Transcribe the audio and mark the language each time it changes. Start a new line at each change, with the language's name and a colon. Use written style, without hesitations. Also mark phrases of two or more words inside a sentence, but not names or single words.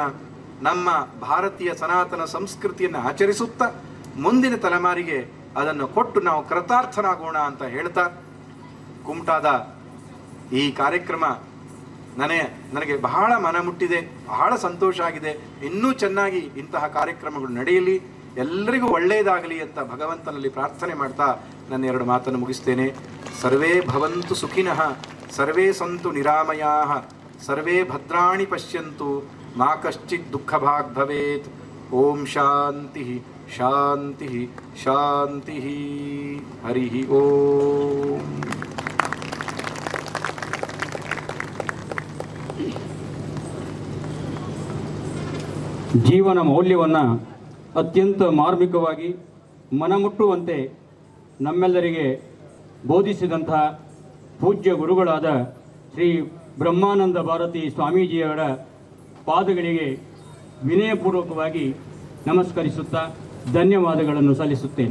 Kannada: ನಮ್ಮ ಭಾರತೀಯ ಸನಾತನ ಸಂಸ್ಕೃತಿಯನ್ನು ಆಚರಿಸುತ್ತಾ ಮುಂದಿನ ತಲೆಮಾರಿಗೆ ಅದನ್ನು ಕೊಟ್ಟು ನಾವು ಕೃತಾರ್ಥರಾಗೋಣ ಅಂತ ಹೇಳ್ತಾ, ಕುಮಟಾದ ಈ ಕಾರ್ಯಕ್ರಮ ನನಗೆ ಬಹಳ ಮನ ಮುಟ್ಟಿದೆ, ಬಹಳ ಸಂತೋಷ ಆಗಿದೆ. ಇನ್ನೂ ಚೆನ್ನಾಗಿ ಇಂತಹ ಕಾರ್ಯಕ್ರಮಗಳು ನಡೆಯಲಿ, ಎಲ್ಲರಿಗೂ ಒಳ್ಳೆಯದಾಗಲಿ ಅಂತ ಭಗವಂತನಲ್ಲಿ ಪ್ರಾರ್ಥನೆ ಮಾಡ್ತಾ ನನ್ನ 2 ಮಾತನ್ನು ಮುಗಿಸ್ತೇನೆ.
Sanskrit: ಸರ್ವೇ ಭವಂತು ಸುಖಿನಃ, ಸರ್ವೇ ಸಂತು ನಿರಾಮಯಾಃ, ಸರ್ವೇ ಭದ್ರಾಣಿ ಪಶ್ಯಂತು, ಮಾ ಕಶ್ಚಿತ್ ದುಃಖಭಾಗ್ ಭವೇತ್. ಓಂ ಶಾಂತಿ ಶಾಂತಿ ಶಾಂತಿ. ಹರಿ ಓಂ.
Kannada: ಜೀವನ ಮೌಲ್ಯವನ್ನು ಅತ್ಯಂತ ಮಾರ್ಮಿಕವಾಗಿ ಮನಮುಟ್ಟುವಂತೆ ನಮ್ಮೆಲ್ಲರಿಗೆ ಬೋಧಿಸಿದಂತಹ ಪೂಜ್ಯ ಗುರುಗಳಾದ ಶ್ರೀ ಬ್ರಹ್ಮಾನಂದ ಭಾರತಿ ಸ್ವಾಮೀಜಿಯವರ ಪಾದಗಳಿಗೆ ವಿನಯಪೂರ್ವಕವಾಗಿ ನಮಸ್ಕರಿಸುತ್ತಾ ಧನ್ಯವಾದಗಳನ್ನು ಸಲ್ಲಿಸುತ್ತೇನೆ.